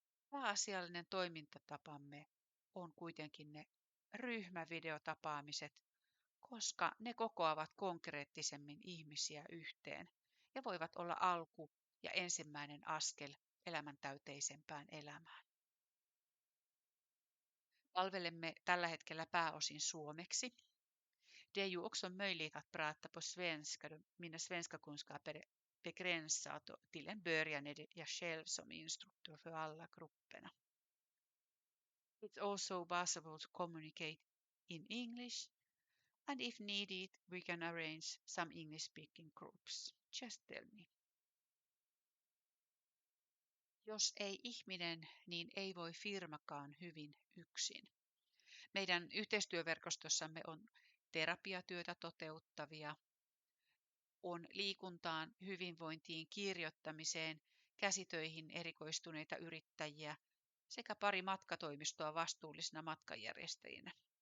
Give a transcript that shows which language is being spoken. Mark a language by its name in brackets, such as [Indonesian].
[Finnish] Pääasiallinen toimintatapamme on kuitenkin ne ryhmävideotapaamiset, koska ne kokoavat konkreettisemmin ihmisiä yhteen ja voivat olla alku ja ensimmäinen askel elämäntäyteisempään elämään. Palvelemme tällä hetkellä pääosin suomeksi. [Swedish] Det är ju också möjligt att prata på svenska då mina svenska kunskaper är begränsat och till en början är det jag själv som instruktör för alla grupperna. [English] It's also possible to communicate in English, and if needed, we can arrange some English-speaking groups. Just tell me. [Finnish] Jos ei ihminen, niin ei voi firmakaan hyvin yksin. Meidän yhteistyöverkostossamme on terapiatyötä toteuttavia, on liikuntaan, hyvinvointiin, kirjoittamiseen, käsitöihin erikoistuneita yrittäjiä sekä pari matkatoimistoa vastuullisina matkanjärjestäjinä.